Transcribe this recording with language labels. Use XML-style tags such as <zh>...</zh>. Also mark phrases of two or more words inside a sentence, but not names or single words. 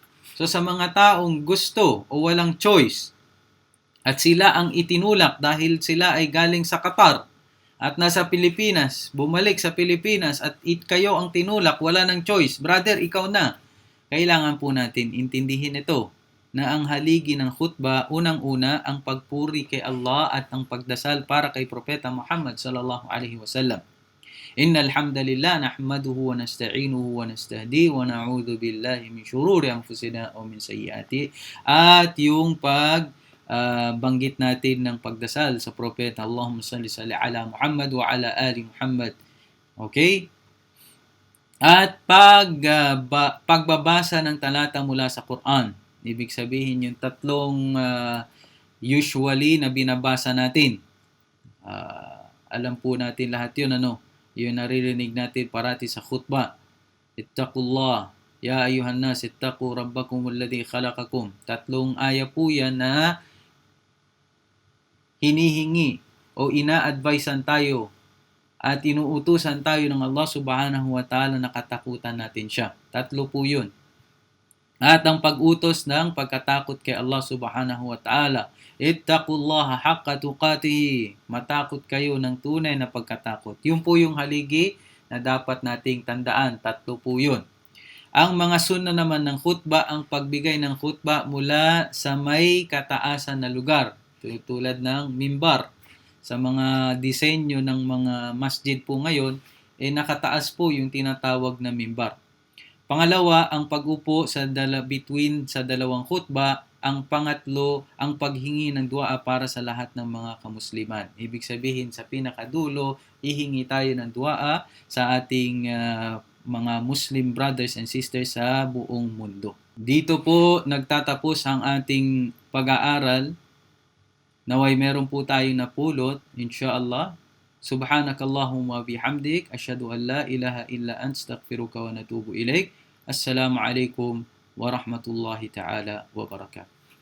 <tl>So sa mga taong gusto o walang choice at sila ang itinulak dahil sila ay galing sa Qatar at nasa Pilipinas, bumalik sa Pilipinas at kayo ang tinulak, wala ng choice. Brother, ikaw na. Kailangan po natin intindihin ito na ang haligi ng khutbah, unang-una, ang pagpuri kay Allah at ang pagdasal para kay Propeta Muhammad</tl> <ar>صلى الله عليه وسلم. إن الحمد لله نحمده ونستعينه ونستهديه ونعوذ بالله من شرور أنفسنا ومن سيئات.</ar> <tl>At yung banggit natin ng pagdasal sa Propeta,</tl> <ar>اللهم صل على محمد وعلى آل محمد.</ar> <tl>Okay? At pagbabasa ng talata mula sa Quran. Ibig sabihin yung tatlong usually na binabasa natin. Alam po natin lahat yun, yung naririnig natin parati sa khutbah.</tl> <ar>اتقوا الله يا أيها الناس اتقوا ربكم الذي خلقكم.</ar> <tl>Tatlong aya po yan na hinihingi o ina-advisean tayo at inuutusan tayo ng Allah</tl> <ar>سبحانه وتعالى</ar> <tl>na katakutan natin siya. Tatlo po yun. At ang pag-utos ng pagkatakot kay Allah</tl> <ar>سبحانه وتعالى. اتقوا الله حق تقاته.</ar> <tl>Matakot kayo ng tunay na pagkatakot. Yun po yung haligi na dapat nating tandaan. Tatlo po yun. Ang mga sunna naman ng khutbah, ang pagbigay ng khutbah mula sa may kataasan na lugar. Tulad ng mimbar. Sa mga disenyo ng mga masjid po ngayon, nakataas po yung tinatawag na mimbar. Pangalawa, ang pag-upo sa dalawang khutbah. Ang pangatlo, ang paghingi ng dua para sa lahat ng mga kamusliman. Ibig sabihin, sa pinakadulo, hihingi tayo ng dua sa ating mga</tl> <en>Muslim brothers and sisters</en> <tl>sa buong mundo. Dito po nagtatapos ang ating pag-aaral. Naway meron po tayong napulot, insyaAllah.</tl> <ar>سبحانك اللهم وبحمدك أشهد أن لا إله إلا أنت أستغفرك ونتوب إليك. السلام عليكم ورحمة الله تعالى وبركاته.</ar>